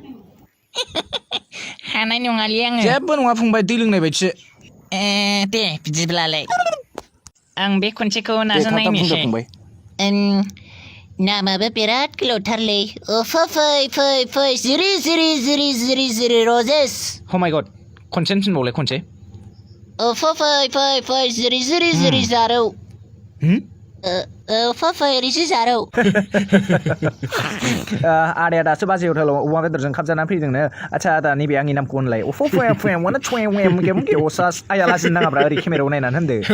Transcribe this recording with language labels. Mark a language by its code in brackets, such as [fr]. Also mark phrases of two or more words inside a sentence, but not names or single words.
[brx] हानाय नङालै आङो जेबो नङा फंबाय दै लोंनाय बायदिसो दे बिदिब्लालाय आं बे खनसेखौ नाजानायनोसै नामाबो बिराद गोलावथारलै फै जिरि रजेस [en] oh my god [brx] खनसे होनफिनबावलाय खनसे फै जिरि जारौ फै रिजि जारौ आदाया दासो बाजै हटेलाव अमा बेदरजों खाबजानानै फैदोंनो आच्छा आदा नैबे आंनि नामखौ होनलाय munge osas आया लाजिनो नाङाब्रा ओरै केमेरायाव नायनानै होनदो